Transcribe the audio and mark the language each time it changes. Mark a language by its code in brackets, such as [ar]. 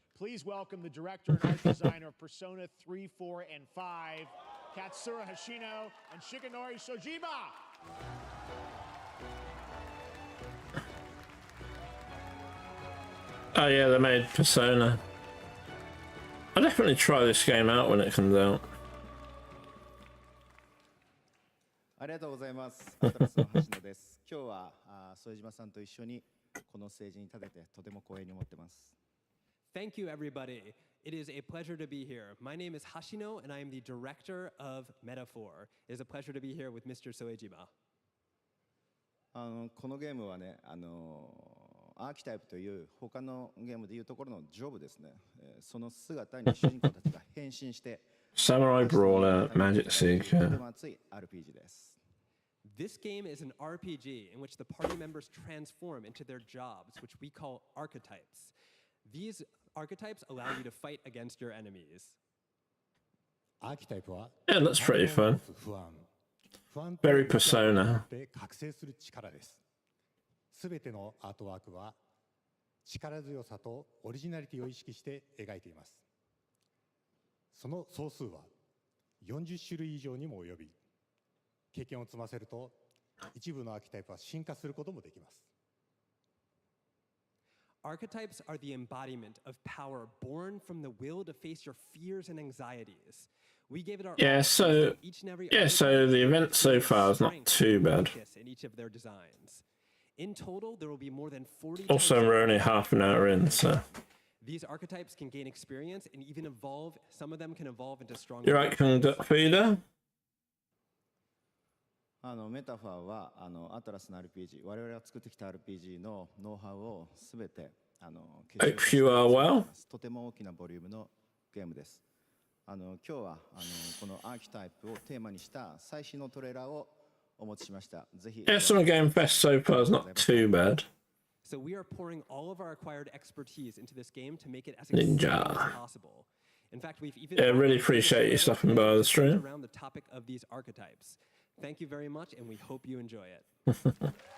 [en] Please welcome the director and art designer of Persona 3, 4, and 5, Katsura Hashino and Shigenori Shojima. Oh yeah, they made Persona. I'll definitely try this game out when it comes out. [ja] ありがとうございます。アトラスの橋野です。今日は副島さんと一緒にこのステージに立ててとても光栄に思ってます。 [en] Thank you, everybody. It is a pleasure to be here. My name is Hashino, and I am the director of Metaphor. It is a pleasure to be here with Mr. Soejima. [ja] このゲームはね、アーキタイプという他のゲームでいうところのジョブですね。その姿に主人公たちが変身して。 [en] Samurai Brawler, Magic Seeker. This game is an RPG in which the party members transform into their jobs, which we call archetypes. These archetypes allow you to fight against your enemies. Yeah, that's pretty fun. Very Persona. [ja] すべてのアートワークは力強さとオリジナリティを意識して描いています。その総数は40種類以上にも及び、経験を積ませると一部のアーキタイプは進化することもできます。 [en] Archetypes are the embodiment of power born from the will to face your fears and anxieties. We gave it our so the event so far is not too bad. In each of their designs. In total, there will be more than 40. Also, we're only half an hour in, so. These archetypes can gain experience and even evolve. Some of them can evolve into stronger. You're right, Conduct Feeder. [ja] メタファーはアトラスの RPG、我々が作ってきた RPG のノウハウをすべて [en] Hope you are well. [ja] とても大きなボリュームのゲームです。今日はこのアーキタイプをテーマにした最新のトレーラーをお持ちしました。ぜひ。 [en] Yeah, some Gamefest so far is not too bad. So we are pouring all of our acquired expertise into this game to make it as Ninja. as possible. In fact, we've even really appreciate you stopping by the stream. Around the topic of these archetypes. Thank you very much, and we hope you enjoy it.